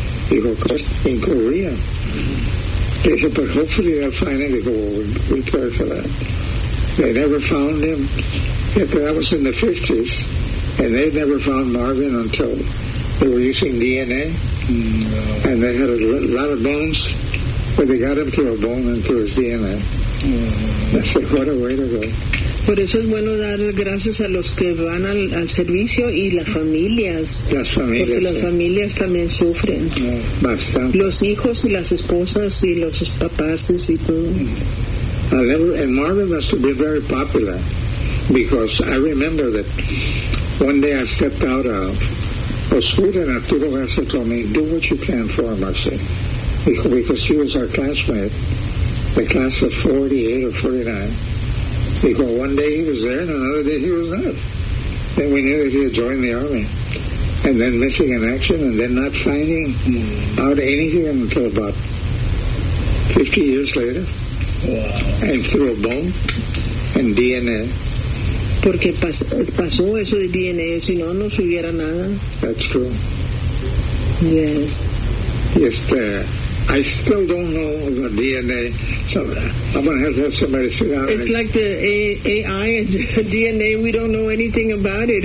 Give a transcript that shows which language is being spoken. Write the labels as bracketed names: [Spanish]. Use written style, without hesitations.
[English] He goes, in Korea. They said, but hopefully they'll find him. They go, well, we'll pray for that. They never found him. Yeah, that was in the 50s, and they never found Marvin until they were using DNA. And they had a lot of bones, but they got him through a bone and through his DNA. I said, what a way to go. [Spanish] Por eso es bueno dar gracias a los que van al servicio y las familias. Las familias. Porque las familias también sufren. Bastante. Los hijos y las esposas y los papás y todo. [English] And Marvin must have been very popular. Because I remember that one day I stepped out of Oscura and Arturo Garza told me, do what you can for Marcel. Because he was our classmate, the class of 48 or 49. Because one day he was there and another day he was not. Then we knew that he had joined the army. And then missing in action and then not finding out anything until about 50 years later. Wow. And through a bone and DNA. [Spanish] Porque pasó eso de DNA, si no, no se hubiera nada. [English] That's true. Yes. Yes, I still don't know about DNA, so I'm going to have somebody sit down. It's like the AI and DNA, we don't know anything about it.